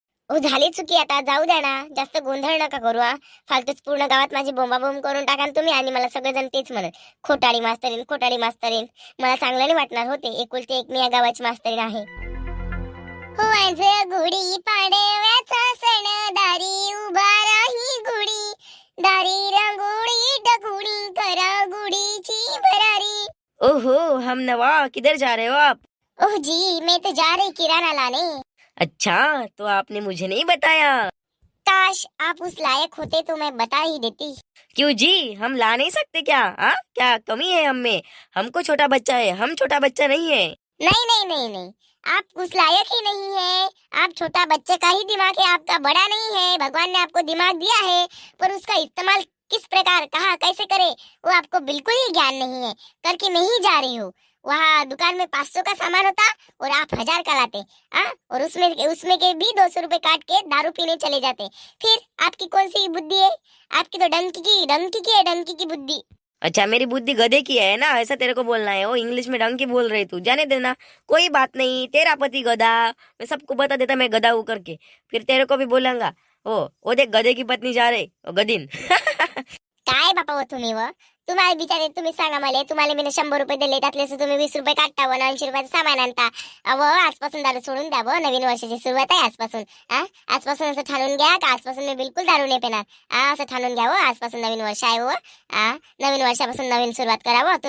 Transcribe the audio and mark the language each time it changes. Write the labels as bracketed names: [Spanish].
[Marathi] हो झाली चुकी, आता जाऊ द्या ना, जास्त गोंधळ नका करू. फालतूच पूर्ण गावात माझी बोंबाबोंब करून टाका तुम्ही, आणि मला सगळेजण तेच म्हणत खोटाडी मास्तरीन, खोटाडी मास्तरीन. मला चांगलं नाही वाटणार होते. एकुलती एक मी या गावाची मास्तरीन आहे. हो आज गुढी पाडव्याचा सण, दारी उभा राही गुढी, दारी रंगोळी डगुडी करा गुढीची भरारी. [Hindi] ओहो हम नवाब, किधर जा रहे हो आप? ओह जी, मैं तो जा रही किराना लाने. अच्छा, तो आपने मुझे नहीं बताया. काश आप उस लायक होते तो मैं बता ही देती. क्यों जी, हम ला नहीं सकते क्या? क्या कमी है हम में? हमको छोटा बच्चा है, हम छोटा बच्चा नहीं है. नहीं नहीं नहीं नहीं, आप उस लायक ही नहीं है. आप छोटा बच्चे का ही दिमाग है, आपका बड़ा नहीं है. भगवान ने आपको दिमाग दिया है, पर उसका इस्तेमाल किस प्रकार, कहाँ, कैसे करे, वो आपको बिल्कुल ही ज्ञान नहीं है. करके मैं ही जा रही हूँ. वहाँ दुकान में 500 का सामान होता और आप 1000 का लाते. और उसमें के भी 200 रुपए काट के दारू पीने चले जाते. फिर आपकी कौन सी बुद्धि है? आपकी तो डंकी की बुद्धि. अच्छा, मेरी बुद्धि गधे की है ना, ऐसा तेरे को बोलना है. वो इंग्लिश में ढंग की बोल रही तू, जाने देना, कोई बात नहीं. तेरा पति गधा, मैं सबको बता देता मैं गधा हूँ करके, फिर तेरे को भी बोलूंगा. वो देख गधे की पत्नी जा रही, गधीन. [Marathi] काय बापा हो तुम्ही व, तुम्हाला बिचारे तुम्ही सांगा मला, तुम्हाला मी 100 रुपये दिले, त्यातले तुम्ही 20 रुपये काढता व 80 रुपयाचं सामान आणता. आजपासून दारू सोडून द्या व, नवीन वर्षाची सुरुवात आहे आजपासून. आजपासून असं ठाणून घ्या का आजपासून मी बिलकुल दारू नाही पिणार. असं ठाणून घ्या व, आजपासून नवीन वर्ष आहे व. नवीन वर्षापासून नवीन सुरुवात करा व.